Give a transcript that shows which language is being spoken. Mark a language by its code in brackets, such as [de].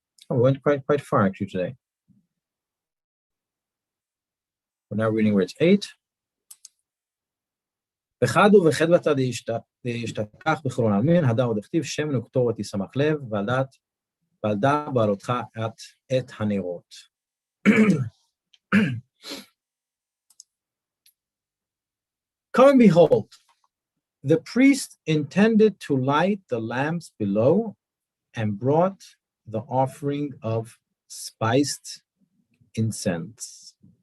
[en] Oh, we went quite far actually today. We're now reading where it's 8. [arc] וחדו וחדוותה דהשתכח בחולון עלמין, הדא עוד הכתיב שם נוקטורת ישמח לב, ועל דא בעלותך את הנרות. [en] Come and behold, the priest intended to light the lamps below and brought the offering of spiced incense.